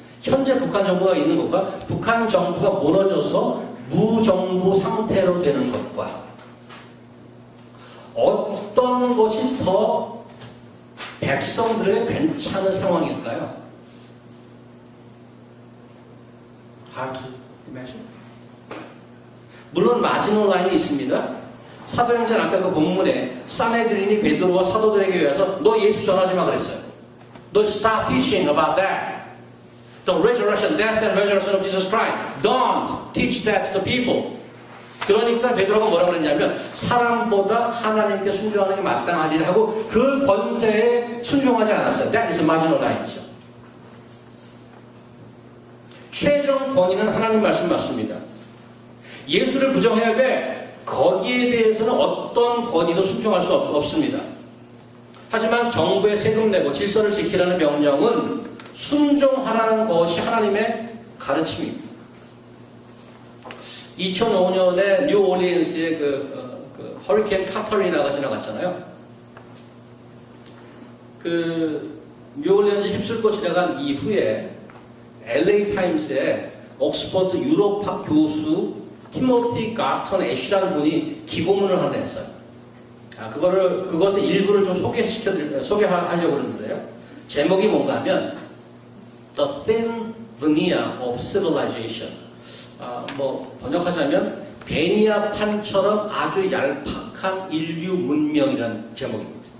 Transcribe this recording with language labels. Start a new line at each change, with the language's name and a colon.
Korean: 현재 북한 정부가 있는 것과 북한 정부가 무너져서 무정부 상태로 되는 것과 어떤 것이 더 백성들에게 괜찮은 상황일까요?
English: Hard to imagine.
Korean: 물론 마지노 라인이 있습니다. 사도행전 아까 그 본문에 사내들인이 베드로와 사도들에게 와서 너 예수 전하지 마 그랬어요.
English: 너 stop teaching about that. The resurrection, death and resurrection of Jesus Christ. Don't teach that to the people.
Korean: 그러니까 베드로가 뭐라고 그랬냐면 사람보다 하나님께 순종하는 게 마땅하리라 하고 그 권세에 순종하지 않았어요.
English: That is marginal line이죠.
Korean: 최종 권위는 하나님 말씀 맞습니다. 예수를 부정해야 돼. 거기에 대해서는 어떤 권위도 순종할 수 없습니다. 하지만 정부에 세금 내고 질서를 지키라는 명령은 순종하라는 것이 하나님의 가르침입니다. 2005년에 뉴올리언스에 그 허리케인 카터리나가 지나갔잖아요. 그 뉴올리언스 휩쓸고 지나간 이후에 LA 타임스에 옥스퍼드 유럽학 교수 티모티 가턴 애쉬라는 분이 기고문을 하나 냈어요. 그것의 일부를 좀 소개하려고 그러는데요. 제목이 뭔가 하면
English: The Thin Veneer of Civilization.
Korean: 번역하자면 베니아판처럼 아주 얄팍한 인류 문명이라는 제목입니다.